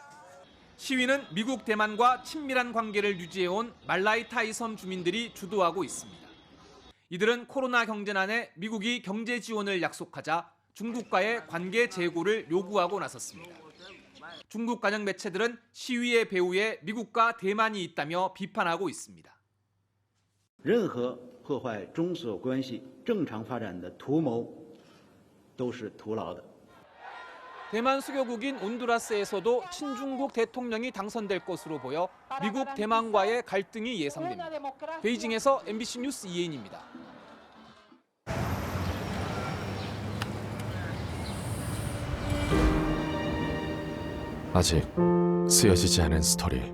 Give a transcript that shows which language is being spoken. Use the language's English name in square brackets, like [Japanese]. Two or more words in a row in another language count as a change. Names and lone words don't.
[Korean] 시위는 미국 대만과 친밀한 관계를 유지해온 말라이타이 섬 주민들이 주도하고 있습니다. 이들은 코로나 경제난에 미국이 경제 지원을 약속하자 중국과의 관계 재고를 요구하고 나섰습니다. 중국 관영 매체들은 시위의 배후에 미국과 대만이 있다며 비판하고 있습니다. [Chinese] 任何破坏中所关系正常发展的图谋都是徒劳的. [Korean] 대만 수교국인 온두라스에서도 친중국 대통령이 당선될 것으로 보여 미국 대만과의 갈등이 예상됩니다. 베이징에서 MBC 뉴스 이혜인입니다. 아직 쓰여지지 않은 스토리.